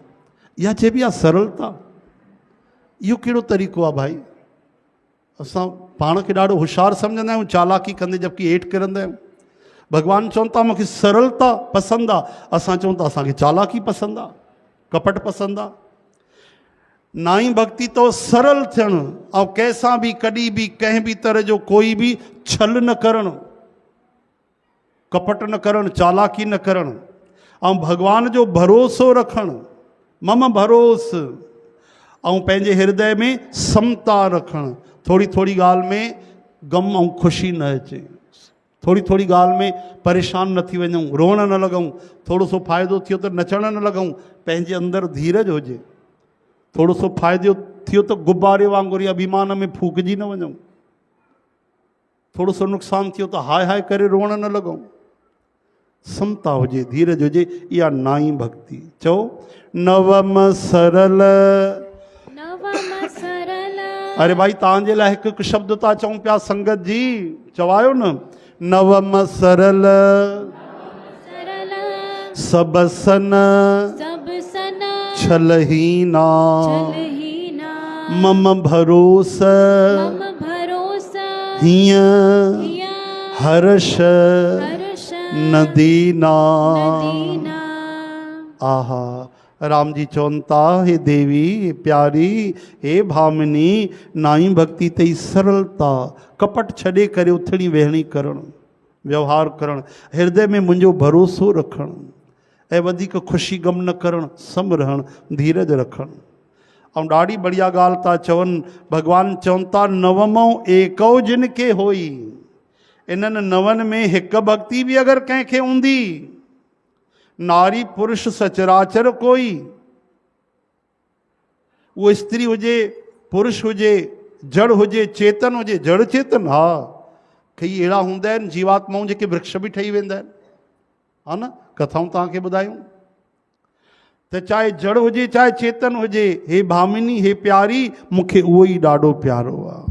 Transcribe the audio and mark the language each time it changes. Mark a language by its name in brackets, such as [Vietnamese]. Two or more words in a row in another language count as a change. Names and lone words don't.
[Sindhi] इहा चइबी आहे सरलता। इहो कहिड़ो तरीक़ो आहे भाई? असां पाण खे ॾाढो होशियारु सम्झंदा आहियूं चालाकी कंदे, जबकि हेठि किरंदा आहियूं। भॻवानु चवनि था मूंखे सरलता पसंदि आहे, असां चऊं था असांखे चालाकी पसंदि आहे, कपट पसंदि आहे। नाई भक्ति तो सरल थियणु, ऐं कंहिंसां बि कॾहिं बि कंहिं बि तरह जो कोई बि छल न करणु, कपट न करणु, चालाकी न करणु, ऐं भॻवान जो भरोसो रखणु, [Awadhi] मम भरोस, [Sindhi] ऐं पंहिंजे हृदय में समता रखणु। थोरी थोरी ॻाल्हि में गम ऐं ख़ुशी न अचे, थोरी थोरी ॻाल्हि में परेशान न थी वञूं, रोअण न लॻूं, थोरो सो फ़ाइदो थियो त नचण न लॻूं, पंहिंजे अंदरि धीरज हुजे। थोरो सो फ़ाइदो थियो त गुब्बारे वांगुरु या अभिमान में फूकिजी न वञूं, थोरो सो नुक़सानु थियो त हाय हाय करे रोअण न लॻूं, समता हुजे, धीरज हुजे। इहा नाई भक्ति। चओ [Awadhi] नवम सरल। [Sindhi] नवम सरल। अरे भाई तव्हांजे लाइ हिकु हिकु शब्द था चऊं पिया संगत जी, चवायो न, [Awadhi] नवम सरल सरल सब सन सब सन छलहीना छलहीना मम भरोस मम भरोस हिय हिय हर्ष हर्ष न दीना। दीना। [Sindhi] आहा राम जी चवनि था, हे देवी हे प्यारी हे भामिनी, नाई भक्ति तई सरलता, कपट छॾे करे उथणी वेहणी करणु, व्यवहार करणु, हृदय में मुंहिंजो भरोसो रखणु, ऐं वधीक ख़ुशी गम न करणु, सम रहणु, धीरज रखणु। ऐं ॾाढी बढ़िया ॻाल्हि था चवनि, भॻवानु चवनि था [Awadhi] नवमो एकौ जिन खे होई। [Sindhi] इन्हनि नवनि में हिकु भक्ति बि अगरि कंहिंखे हूंदी, [Awadhi] नारी पुरुष सचराचर कोई, [Sindhi] उहो स्त्री हुजे पुरुष हुजे, जड़ हुजे चेतन हुजे, जड़ चेतन, हा कई अहिड़ा हूंदा आहिनि जीवात्माऊं जेके वृक्ष बि ठही वेंदा आहिनि, हा न, कथाऊं तव्हांखे ॿुधायूं त चाहे जड़ हुजे चाहे चेतन हुजे, हे भामिनी हे प्यारी मूंखे उहो ई ॾाढो प्यारो आहे।